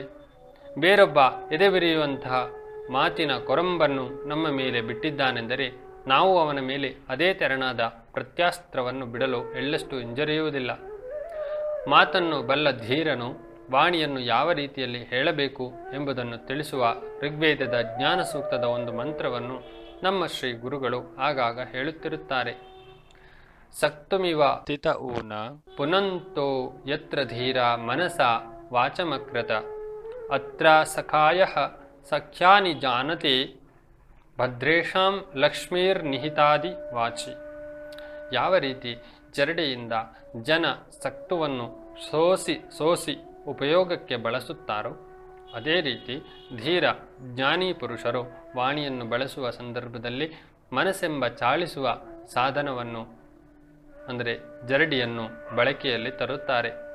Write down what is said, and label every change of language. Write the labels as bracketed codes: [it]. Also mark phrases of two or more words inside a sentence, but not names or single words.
[kn] ಬೇರೊಬ್ಬ ಎದೆಬಿರಿಯುವಂತಹ ಮಾತಿನ ಕೊರಂಬನ್ನು ನಮ್ಮ ಮೇಲೆ ಬಿಟ್ಟಿದ್ದಾನೆಂದರೆ ನಾವು ಅವನ ಮೇಲೆ ಅದೇ ತೆರನಾದ ಪ್ರತ್ಯಾಸ್ತ್ರವನ್ನು ಬಿಡಲು ಎಳ್ಳಷ್ಟು ಹಿಂಜರಿಯುವುದಿಲ್ಲ. ಮಾತನ್ನು ಬಲ್ಲ ಧೀರನು ವಾಣಿಯನ್ನು ಯಾವ ರೀತಿಯಲ್ಲಿ ಹೇಳಬೇಕು ಎಂಬುದನ್ನು ತಿಳಿಸುವ ಋಗ್ವೇದದ ಜ್ಞಾನ ಸೂಕ್ತದ ಒಂದು ಮಂತ್ರವನ್ನು ನಮ್ಮ ಶ್ರೀ ಗುರುಗಳು ಆಗಾಗ ಹೇಳುತ್ತಿರುತ್ತಾರೆ. [sa] ಸಕ್ತುಮಿವ ತಿತ ಊನ ಪುನಂತೋ ಯತ್ರ ಧೀರ ಮನಸ ವಾಚಮಕೃತ ಅತ್ರ ಸಖಾಯಃ ಸಖ್ಯಾನಿ ಜಾನತೆ ಭದ್ರೇಷಾಂ ಲಕ್ಷ್ಮೀರ್ನಿಹಿತಾದಿ ವಾಚಿ. [kn] ಯಾವ ರೀತಿ ಜರಡೆಯಿಂದ ಜನ ಸಕ್ತುವನ್ನು ಸೋಸಿ ಉಪಯೋಗಕ್ಕೆ ಬಳಸುತ್ತಾರೋ ಅದೇ ರೀತಿ ಧೀರ ಜ್ಞಾನಿ ಪುರುಷರು ವಾಣಿಯನ್ನು ಬಳಸುವ ಸಂದರ್ಭದಲ್ಲಿ ಮನಸ್ಸೆಂಬ ಚಾಳಿಸುವ ಸಾಧನವನ್ನು ಅಂದರೆ ಜರಡಿಯನ್ನು ಬಳಕೆಯಲ್ಲಿ ತರುತ್ತಾರೆ.